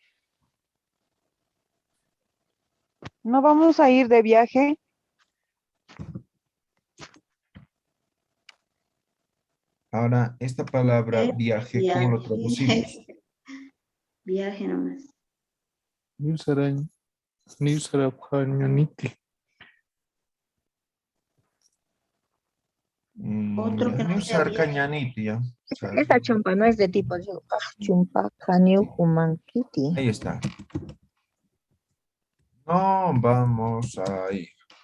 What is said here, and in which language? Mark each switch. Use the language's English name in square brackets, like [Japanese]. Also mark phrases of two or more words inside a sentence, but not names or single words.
[Spanish] No vamos a ir de viaje. Ahora, esta palabra viaje, ¿cómo lo traducimos? Viaje nomás. [Aymara] Ni sarañ. Ni sarapjañaniti. [Spanish] Otro que no sea Usar viaje. [Aymara] cañaniti, ya. [Spanish] Esa chompa no es de tipo chumpa, [Aymara] Haniu Humankiti. [Spanish] Ahí está. No vamos a ir.